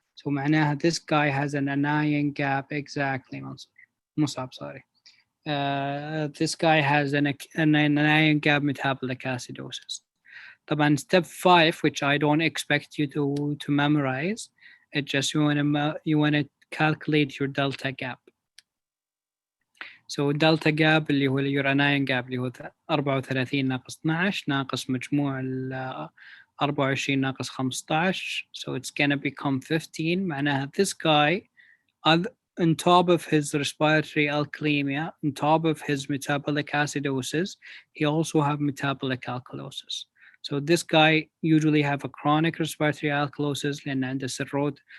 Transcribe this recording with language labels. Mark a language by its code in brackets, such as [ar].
[en] So [ar] معناها [en] this guy has an anion gap exactly. Musab, sorry. This guy has an anion gap metabolic acidosis. [ar] طبعا [en] step 5, which I don't expect you to memorize, it just you want to calculate your delta gap. [ar] So delta gap اللي هو [en] your anion gap [ar] اللي هو 34 ناقص 12 ناقص مجموع ال 24 ناقص 15. [en] So it's gonna become 15. [ar] معناها [en] this guy on top of his respiratory alkalemia, on top of his metabolic acidosis, he also have metabolic alkalosis. So this guy usually have a chronic respiratory alkalosis [ar] لأن عنده [en] cirrhosis.